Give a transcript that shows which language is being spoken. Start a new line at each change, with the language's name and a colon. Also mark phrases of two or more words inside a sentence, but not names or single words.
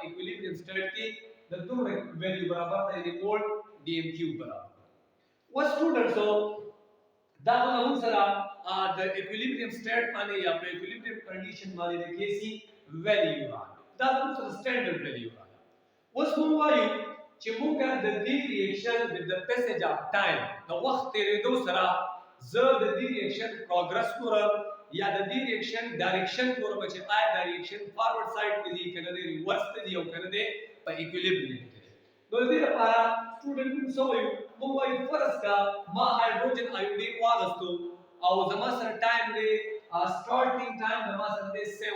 English: equilibrium state
Pashto: کې د دومره ویلیو برابر دی د مول ډي ام کیو برابر و سټوډنټسو دا موږ سره د
English: equilibrium state
Pashto: باندې یا په
English: equilibrium condition
Pashto: باندې د کیسي ویلیو راځي دا موږ سره
English: standard value
Pashto: راځي اوس موږ وایو چې موږ د دې ریاکشن with
English: the passage of time
Pashto: د وخت تیریدو سره زه د دې
English: reaction progress
Pashto: کوم یا د دې
English: reaction direction
Pashto: کوم چې آیا د
English: reaction forward side
Pashto: ته دی کنه د ریورس ته دی او کنه د په ایکویلیبریم کې نو دې لپاره سټوډنټ موږ وایو موږ وایو فرض کا ما
English: hydrogen iodine
Pashto: واغستو او زما سره ټایم دی
English: starting time
Pashto: زما سره دی